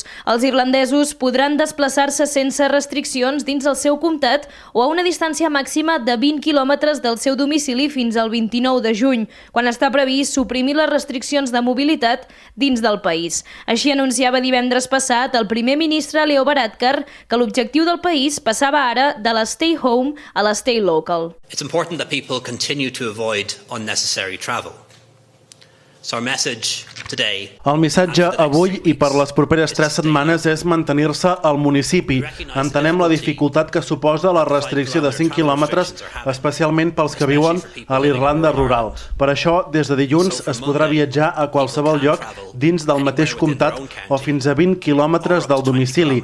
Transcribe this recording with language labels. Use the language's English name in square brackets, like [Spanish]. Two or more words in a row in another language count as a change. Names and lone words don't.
[Catalan] Els irlandesos podran desplaçar-se sense restriccions dins el seu comtat o a una distància màxima de 20 quilòmetres del seu domicili fins al 29 de juny, quan està previst suprimir les restriccions de mobilitat dins del país. Així anunciava divendres passat el primer ministre Leo Varadkar que l'objectiu del país passava ara de la [English] stay home [Catalan] a la [English] stay local. It's important that people continue to avoid unnecessary travel. [Catalan] El missatge avui i per les properes 3 setmanes és mantenir-se al municipi. Entenem la dificultat que suposa la restricció de 5 quilòmetres, especialment pels que viuen a l'Irlanda rural. Per això, des de dilluns es podrà viatjar a qualsevol lloc dins del mateix comtat o fins a 20 quilòmetres del domicili.